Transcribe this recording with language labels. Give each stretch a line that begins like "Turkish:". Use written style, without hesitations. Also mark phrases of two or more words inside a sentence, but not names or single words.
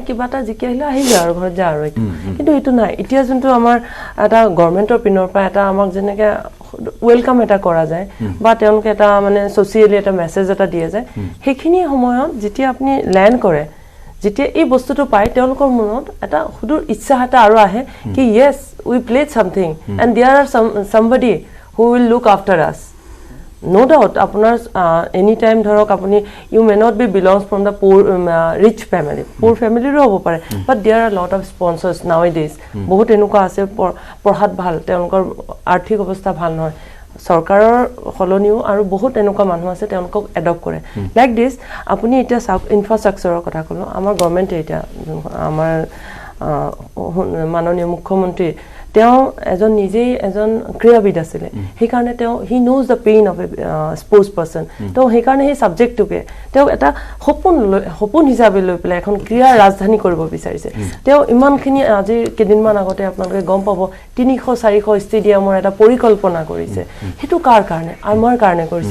Assamese: কিবা এটা জিকি আহিলে আহিলে আৰু ঘৰত যা আৰু কিন্তু এইটো নাই এতিয়া যোনটো আমাৰ এটা গভৰ্ণমেণ্টৰ পিনৰ পৰা এটা আমাক যেনেকৈ ৱেলকাম এটা কৰা যায় বা তেওঁলোকে এটা মানে ছ'চিয়েলি এটা মেছেজ এটা দিয়া যায় সেইখিনি সময়ত যেতিয়া আপুনি লেণ্ড কৰে যেতিয়া এই বস্তুটো পায় তেওঁলোকৰ মনত এটা সুদূৰ ইচ্ছা এটা আৰু আহে কি
English: yes we played something and there are somebody who will look after us no doubt
Assamese: আপোনাৰ
English: any time
Assamese: ধৰক আপুনি
English: you may not be belongs from the poor rich family poor family
Assamese: ৰো হ'ব পাৰে
English: but there are a lot of sponsors nowadays
Assamese: বহুত এনেকুৱা আছে পঢ়াত ভাল তেওঁলোকৰ আৰ্থিক অৱস্থা ভাল নহয় চৰকাৰৰ সলনিও আৰু বহুত এনেকুৱা মানুহ আছে তেওঁলোকক এডপ্ট কৰে
English: like this
Assamese: আপুনি এতিয়া চাওক ইনফ্ৰাষ্ট্ৰাকচাৰৰ কথা ক'লোঁ আমাৰ গভৰ্ণমেণ্টে এতিয়া আমাৰ মাননীয় মুখ্যমন্ত্ৰী তেওঁ এজন নিজেই এজন ক্ৰীড়াবিদ আছিলে সেইকাৰণে তেওঁ
English: he knows the pain of a sports person
Assamese: তেওঁ সেইকাৰণে সেই ছাবজেক্টটোকে তেওঁ এটা সপোন হিচাপে লৈ পেলাই এখন ক্ৰীড়াৰ ৰাজধানী কৰিব বিচাৰিছে তেওঁ ইমানখিনি আজিৰ কেইদিনমান আগতে আপোনালোকে গম পাব 300-400 ষ্টেডিয়ামৰ এটা পৰিকল্পনা কৰিছে সেইটো কাৰ কাৰণে আমাৰ কাৰণে কৰিছে